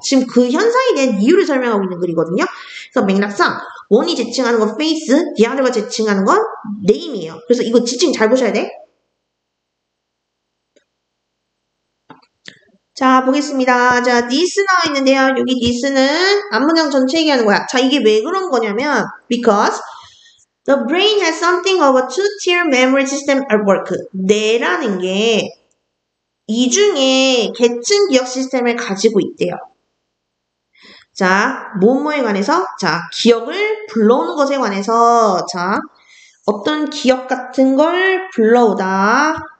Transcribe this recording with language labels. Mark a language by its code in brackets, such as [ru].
[ko] 지금 그 현상에 대한 이유를 설명하고 있는 글이거든요. 그래서 맥락상 원이 지칭하는 건 face, the other가 지칭하는 건 name이에요. 그래서 이거 지칭 잘 보셔야 돼. 자, 보겠습니다. 자, this 나와 있는데요. 여기 this는 앞문장 전체 얘기하는 거야. [en] 자, [ko] 이게 왜 그런 거냐면 [en] because the brain has something of a two-tier memory system at work. [ko] 뇌라는 게 이중의 계층 기억 시스템을 가지고 있대요. 자, 뭐뭐에 관해서? 자, 기억을 불러오는 것에 관해서 자, 어떤 기억 같은 걸 불러오다.